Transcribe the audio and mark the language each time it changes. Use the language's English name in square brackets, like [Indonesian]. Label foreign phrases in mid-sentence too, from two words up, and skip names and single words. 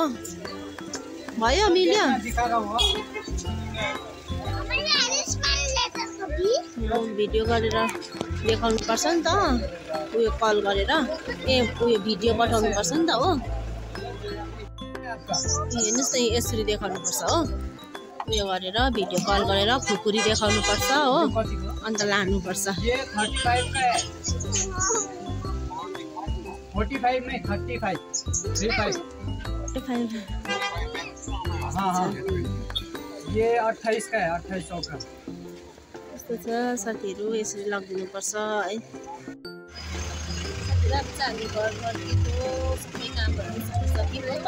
[Nepali] भयो मिल्यो, भिडियो गरेर देखाउनु पर्छ नि त, उयो कल गरेर उयो भिडियो पठाउनु पर्छ नि त हो। हेर्नुहोस् न, यसरी देखाउनु पर्छ हो, उयो गरेर भिडियो कल गरेर खुकुरी देखाउनु पर्छ हो, अन्त लानुपर्छ। [Hindi] 45 में 35 35 हाँ ये 28 का है, 2800 का। [Nepali] यस्तो छ साथीहरू, यसरी लगिदिनुपर्छ है। हामी घर घरको सबै कामहरू सकिसक्यौँ हो।